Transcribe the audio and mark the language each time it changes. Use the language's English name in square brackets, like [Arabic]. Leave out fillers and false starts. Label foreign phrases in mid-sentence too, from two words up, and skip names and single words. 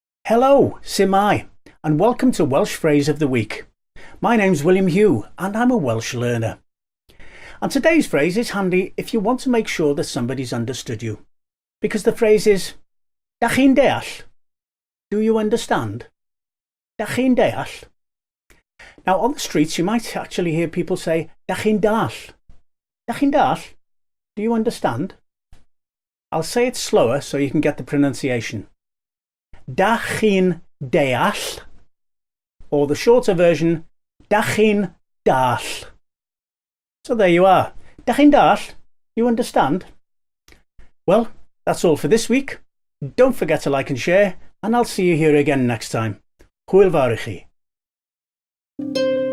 [English] Hello, Simai, and welcome to Welsh Phrase of the Week. My name's William Hugh and I'm a Welsh learner. And today's phrase is handy if you want to make sure that somebody's understood you. Because the phrase is, [Welsh] Dach Chi'n deall? [English] Do you understand? [Welsh] Dach Chi'n deall? [English] Now on the streets you might actually hear people say, [Welsh] Dach Chi'n dall? Dach Chi'n dall? [English] Do you understand? I'll say it slower so you can get the pronunciation. [Welsh] Dach Chi'n deall, [English] or the shorter version, [Welsh] Dach Chi'n dall. [English] So there you are. [Welsh] Dach Chi'n dall? [English] You understand? Well, that's all for this week. Don't forget to like and share, and I'll see you here again next time. [Welsh] Hwyl fawr i chi.